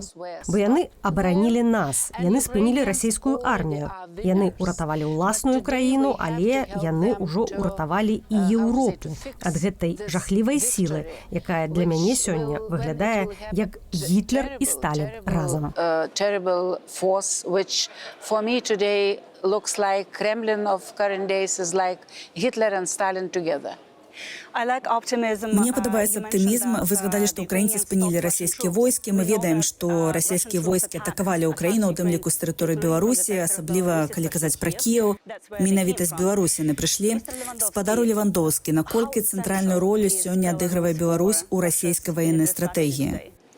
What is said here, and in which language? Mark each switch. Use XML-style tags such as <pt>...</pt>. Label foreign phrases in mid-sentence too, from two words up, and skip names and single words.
<be>Бо яны абаранілі нас, яны спынілі расійскую армію. Яны ўратавалі ўласную краіну, але яны ўжо ўратавалі і Еўропу ад гэтай жахлівай сілы, якая для мяне сёння выглядае як Гітлер і Сталін разам.</be> <en>Looks like Kremlin of current days is like Hitler and Stalin together.</en> <be>Мне падабаецца аптымізм. Вы згадалі, што украінцы спынілі расійскія войскі. Мы ведаем, што расійскія войскі атакавалі Украіну, у тым ліку з тэрыторыі Беларусі, асабліва, калі казаць пра Кіеў. Менавіта з Беларусі яны прыйшлі. Спадару Левандовскі, наколькі цэнтральную ролю сёння адыгрывае Беларусь у расійскай ваеннай стратэгіі?</be>